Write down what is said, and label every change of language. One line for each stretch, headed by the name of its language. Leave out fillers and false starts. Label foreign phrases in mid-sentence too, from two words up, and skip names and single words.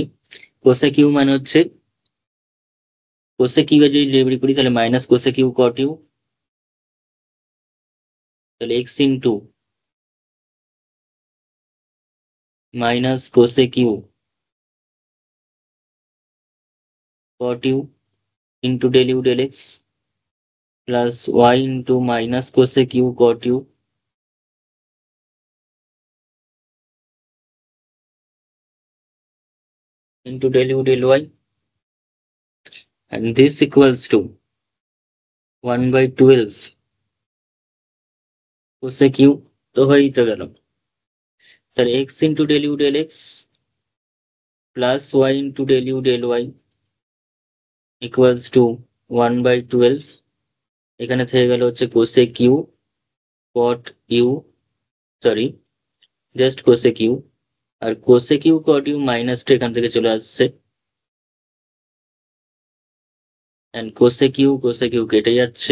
English: cosec u
Bangla: মানে হচ্ছে,
English: cosec u
Bangla: এর যদি ডেরিভেটিভ করি তাহলে
English: minus cosec u cot u, তাহলে x into minus cosec u cot u into del u del x plus y into minus cosec u cot u into del u del y, and this equals to 1 by 12 cosec u।
Bangla: তো হয়েই তো গেল। তাহলে
English: x into del u del x plus y into del u del y equals to 1 by 12।
Bangla: এখানে থেকে গেল হচ্ছে
English: cosec u cot u, sorry, just cosec u।
Bangla: আর
English: cosec u cot u
Bangla: মাইনাসটা এখান থেকে চলে আসছে,
English: and cosec u
Bangla: কেটে যাচ্ছে।